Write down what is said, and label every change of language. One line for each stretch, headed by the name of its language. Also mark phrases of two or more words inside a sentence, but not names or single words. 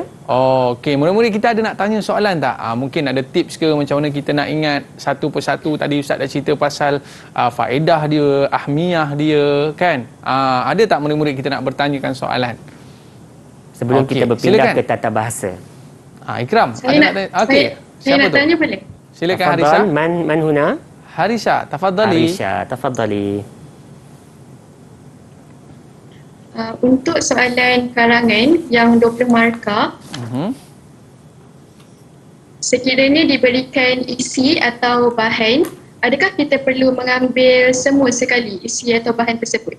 Malay: Okey, murid-murid kita ada nak tanya soalan tak? Mungkin ada tips ke macam mana kita nak ingat satu persatu. Tadi Ustaz dah cerita pasal faedah dia, ahmiyah dia, kan? Ada tak murid-murid kita nak bertanyakan soalan? Sebelum kita berpindah ke tata bahasa. Ikram, saya nak tanya boleh? Silakan Harisha.
Arabic: من هنا? Harisha, tafadhali. Tafadhali.
Malay: Untuk soalan karangan yang 20 markah, sekiranya diberikan isi atau bahan, adakah kita perlu mengambil semua sekali isi atau bahan tersebut?